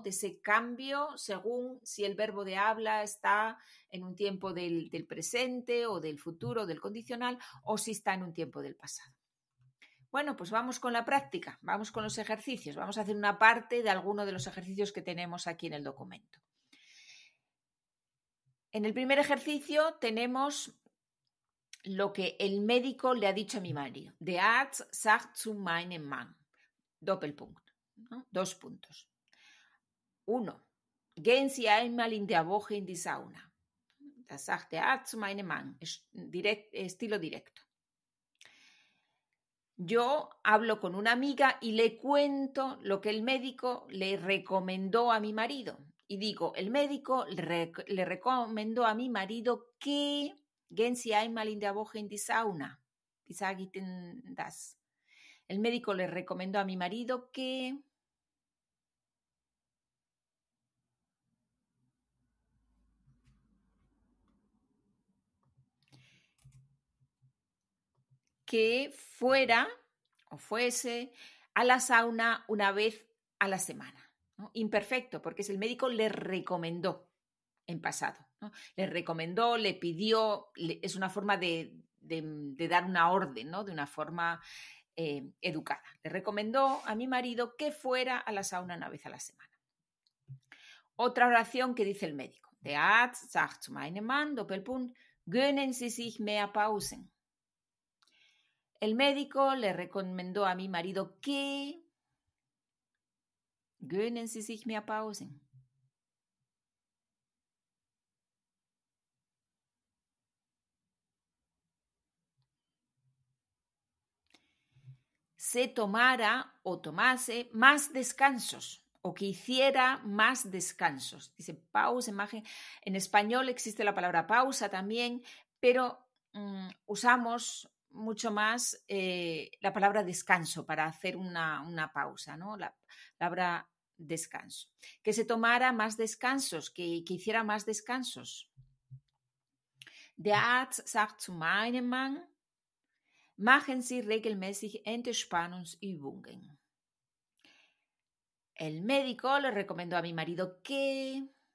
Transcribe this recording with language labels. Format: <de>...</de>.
<es>De ese cambio según si el verbo de habla está en un tiempo del presente o del futuro, del condicional, o si está en un tiempo del pasado. Bueno, pues vamos con la práctica, vamos con los ejercicios, vamos a hacer una parte de alguno de los ejercicios que tenemos aquí en el documento. En el primer ejercicio tenemos lo que el médico le ha dicho a mi marido.</es> <de>Der Arzt sagt zu meinem Mann. Doppelpunkt,</de> <es>¿no? 2 puntos.</es> <de>1. Gehen Sie einmal in der Woche in die Sauna. Das sagt der Arzt zu meinem Mann.</de> <es>Estilo directo. Yo hablo con una amiga y le cuento lo que el médico le recomendó a mi marido. Y digo, el médico le recomendó a mi marido que</es> <de>gehen Sie einmal in der Woche in die Sauna. Wie sage ich denn das?</de> <es>El médico le recomendó a mi marido que fuera o fuese a la sauna una vez a la semana, ¿no? Imperfecto, porque es el médico le recomendó en pasado, ¿no? Le recomendó, le pidió, es una forma de dar una orden, ¿no? De una forma educada. Le recomendó a mi marido que fuera a la sauna una vez a la semana. Otra oración que dice el médico.</es> <de>Der Arzt sagt zu meinem Mann, Doppelpunkt, gönnen Sie sich mehr Pausen.</de> <es>El médico le recomendó a mi marido que</es> <de>gönnen Sie sich mehr Pausen.</de> <es>Se tomara o tomase más descansos o que hiciera más descansos. Dice pausa, imagen. En español existe la palabra pausa también, pero usamos mucho más la palabra descanso para hacer una pausa, ¿no? La palabra descanso. Que se tomara más descansos, que hiciera más descansos.</es> <de>Der Arzt sagt zu meinem Mann, machen Sie regelmäßig Entspannungsübungen.</de> <es>El médico le recomendó a mi marido que</es>